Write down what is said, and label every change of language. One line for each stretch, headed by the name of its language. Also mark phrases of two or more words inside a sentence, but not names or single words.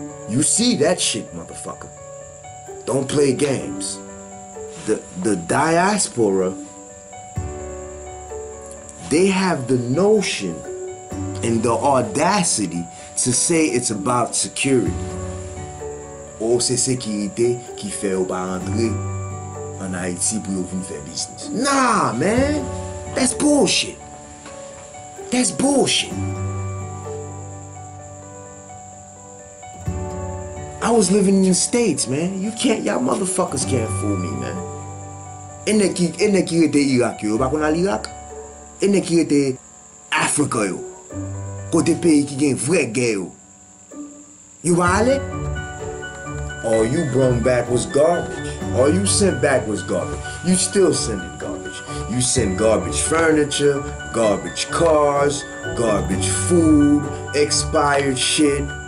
English: You see that shit, motherfucker. Don't play games. The, the diaspora, they have the notion and the audacity to say it's about security.
Haitian Creole: Ou se sekirite ki fè ou pa rantre an Ayiti pou yo vin fè biznis.
English: Nah, man. That's bullshit. That's bullshit. I was living in the States, man. You can't, y'all motherfuckers can't fool me, man.
Haitian Creole: Ene ki, ene ki rete Irak yo, pa kon al Irak. Ene ki rete Afrika yo. Kote peyi ki gen vre gè yo. You va ale?
English: All you brung back was garbage. All you sent back was garbage. You still sending garbage. You send garbage furniture, garbage cars, garbage food, expired shit.